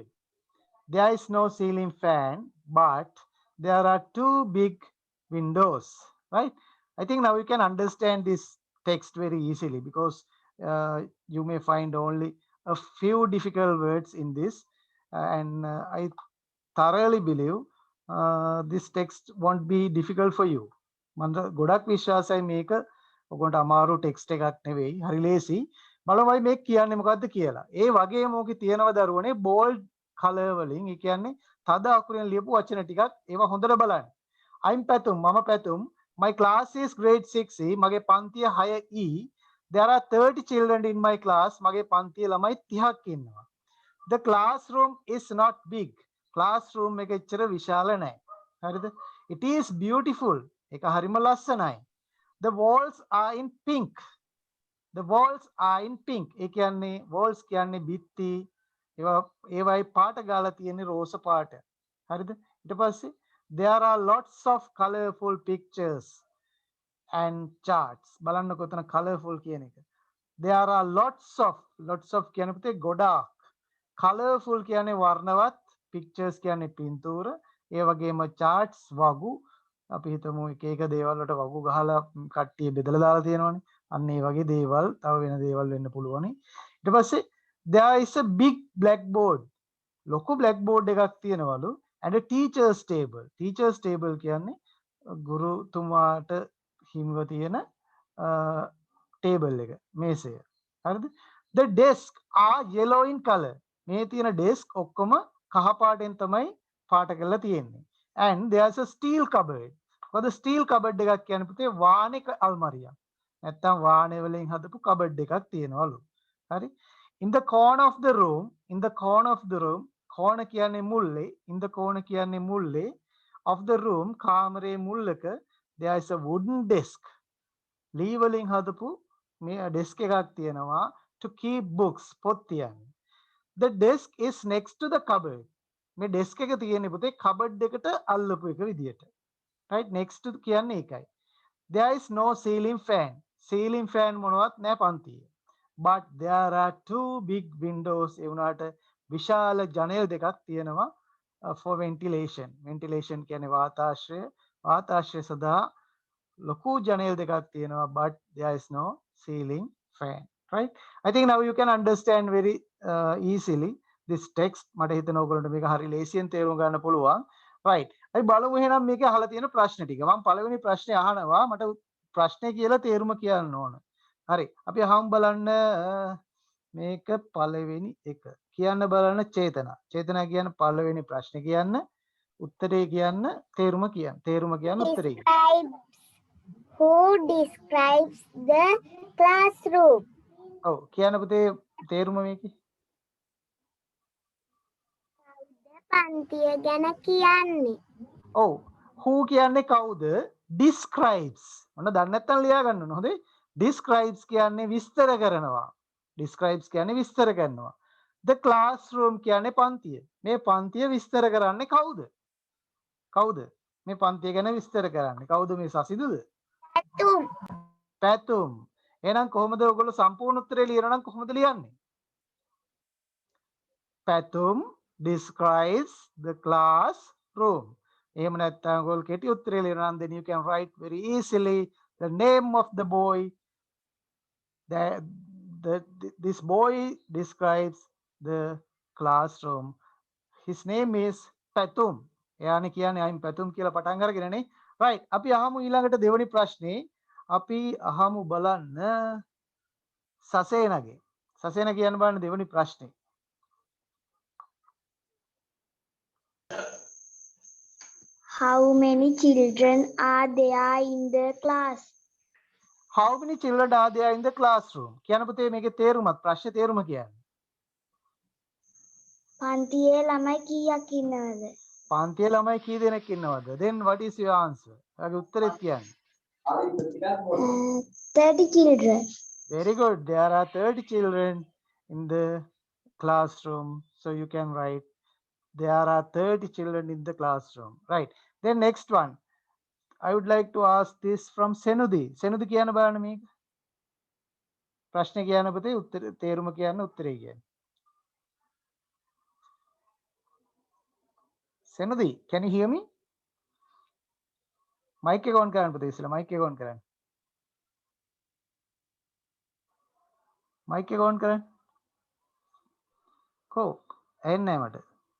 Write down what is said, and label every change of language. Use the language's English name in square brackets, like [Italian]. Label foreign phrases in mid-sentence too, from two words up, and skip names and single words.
[English] There is no ceiling fan, but there are two big windows. Right? I think now you can understand this text very easily because you may find only a few difficult words in this. And I thoroughly believe this text won't be difficult for you. [Sinhala] මම ගොඩක් විශ්වාසයි මේක ඔයගොල්ලන්ට අමාරු ටෙක්ස්ට් එකක් නෙවෙයි. හරි ලේසි. බලමු මේක කියන්නේ මොකද්ද කියලා. ඒ වගේම ඕකේ තියෙනවා දරුවනේ [English] bold color [Sinhala] වලින්. ඒ කියන්නේ තද අකුරෙන් ලියපු වචන ටිකක්. ඒවා හොඳට බලන්න. [English] I'm Patum, Mama Patum. My class is grade 6E. [Sinhala] මගේ පන්තියේ 6E. [English] There are 30 children in my class. [Sinhala] මගේ පන්තියේ ළමයි 30ක් ඉන්නවා. [English] The classroom is not big. [Sinhala] Classroom එක එච්චර විශාල නැහැ. හරිද? [English] It is beautiful. [Sinhala] ඒක හරිම ලස්සනයි. [English] The walls are in pink. The walls are in pink. [Sinhala] ඒ කියන්නේ walls කියන්නේ බිත්ති. ඒවයි පාට ගාලා තියෙන්නේ රෝස පාට. හරිද? ඊට පස්සේ [English] there are lots of colorful pictures and charts. [Sinhala] බලන්නකො එතන colorful කියන එක. [English] There are lots of [Sinhala] කියන පුතේ ගොඩාක්. Colorful කියන්නේ වර්ණවත්, pictures කියන්නේ පින්තූර, ඒ වගේම charts වගු. අපි හිතමු එක එක දේවල් වලට වගු ගහලා කට්ටිය බෙදලා දාලා තියෙනවනේ. අන්න ඒ වගේ දේවල්, තව වෙන දේවල් වෙන්න පුළුවනි. ඊට පස්සේ [English] there is a big blackboard. [Sinhala] ලොකු blackboard එකක් තියෙනවලු [English] and a teacher's table. Teacher's table [Sinhala] කියන්නේ ගුරුතුමාට හිමිව තියෙන table එක, මේසය. හරිද? [English] The desk are yellow in color. [Sinhala] මේ තියෙන desk ඔක්කොම කහ පාටෙන් තමයි පාට කරලා තියෙන්නේ. [English] And there's a steel cupboard. [Sinhala] මොකද [English] steel cupboard [Sinhala] එකක් කියන්නේ පුතේ වාණික අල්මාරියක්. නැත්තම් වාණේ වලින් හදපු cupboard එකක් තියෙනවලු. හරි? [English] In the corner of the room, corner [Sinhala] කියන්නේ මුල්ලේ, [English] in the corner [Sinhala] කියන්නේ මුල්ලේ [English] of the room, [Sinhala] කාමරේ මුල්ලක [English] there is a wooden desk. [Sinhala] ලී වලින් හදපු මේ desk එකක් තියෙනවා [English] to keep books, [Sinhala] පොත් තියන්න. [English] The desk is next to the cupboard. [Sinhala] මේ desk එක තියෙන්නේ පුතේ cupboard එකට අල්ලපු එක විදියට. [English] Right? [Sinhala] Next to කියන්නේ ඒකයි. [English] There is no ceiling fan. Ceiling fan [Sinhala] මොනවත් නැහැ පන්තියේ. [English] But there are 2 big windows. [Sinhala] ඒ වුණාට විශාල ජනෙල් දෙකක් තියෙනවා [English] for ventilation. [Sinhala] Ventilation කියන්නේ වාතාශ්‍රය. වාතාශ්‍රය සඳහා ලොකු ජනෙල් දෙකක් තියෙනවා. [English] But there is no ceiling fan. Right? I think now you can understand very easily this text. [Sinhala] මට හිතෙනවා ඔයගොල්ලන්ට මේක හරි ලේසියෙන් තේරුම් ගන්න පුළුවන්. [English] Right. [Sinhala] අපි බලමු එහෙනම් මේකේ අහලා තියෙන ප්‍රශ්න ටික. මම පළවෙනි ප්‍රශ්නේ අහනවා. මට ප්‍රශ්නේ කියලා තේරුම කියන්න ඕන. හරි. අපි අහමු බලන්න මේක පළවෙනි එක. කියන්න බලන්න චේතනා. චේතනා කියන පළවෙනි ප්‍රශ්නේ කියන්න, උත්තරේ කියන්න, තේරුම කියන්න. තේරුම කියන්න, උත්තරේ කියන්න. [English] Who describes the classroom? [Sinhala] ඔව් කියන්න පුතේ තේරුම මේකේ. පන්තිය ගැන කියන්නේ. ඔව්. who කියන්නේ කවුද? describes. ඔන්න දන්නේ නැත්නම් ලියා ගන්න ඕන. හොඳේ. describes කියන්නේ විස්තර කරනවා. describes කියන්නේ විස්තර කරනවා. [English] the classroom [Sinhala] කියන්නේ පන්තිය. මේ පන්තිය විස්තර කරන්නේ කවුද? කවුද? මේ පන්තිය ගැන විස්තර කරන්නේ. කවුද මේ සසිදුද? පැතුම්. පැතුම්. එහෙනම් කොහොමද ඔයගොල්ලෝ සම්පූර්ණ උත්තරේ ලියනවා නම් කොහොමද ලියන්නේ? [English] පැතුම් describes the classroom. [Sinhala] එහෙම නැත්නම් ඔයගොල්ලෝ කෙටි උත්තරේ ලියනවා නම් [English] then you can write very easily the name of the boy. This boy describes the classroom. His name is Patum. [Sinhala] එයානේ කියන්නේ [English] I'm Patum [Sinhala] කියලා පටන් අරගෙනනේ. Right. අපි අහමු ඊළඟට දෙවෙනි ප්‍රශ්නේ. අපි අහමු බලන්න සසේනගේ. සසේන කියන්න බලන්න දෙවෙනි ප්‍රශ්නේ. [English] How many children are there in the class? How many children are there in the classroom? [Sinhala] කියන පුතේ මේකේ තේරුමත් ප්‍රශ්නේ තේරුම කියන්නේ. පන්තියේ ළමයි කීයක් ඉන්නවද? පන්තියේ ළමයි කී දෙනෙක් ඉන්නවද? [English] Then what is your answer? [Sinhala] ඔයාගේ උත්තරේ කියන්නේ. [English] 30 children. Very good. There are 30 children in the classroom. So you can write there are 30 children in the classroom. Right. Then next one. I would like to ask this from Senudi. [Sinhala] Senudi කියන්න බලන්න මේක. ප්‍රශ්නේ කියන්න පුතේ උත්තර තේරුම කියන්න උත්තරේ කියන්න. [English] Senudi, can you hear me? [Sinhala] Mic එක on කරන්න පුතේ ඉස්සෙල්ලා mic එක on කරන්න. Mic එක on කරන්න. කො ඇහෙන්නේ නැහැ මට.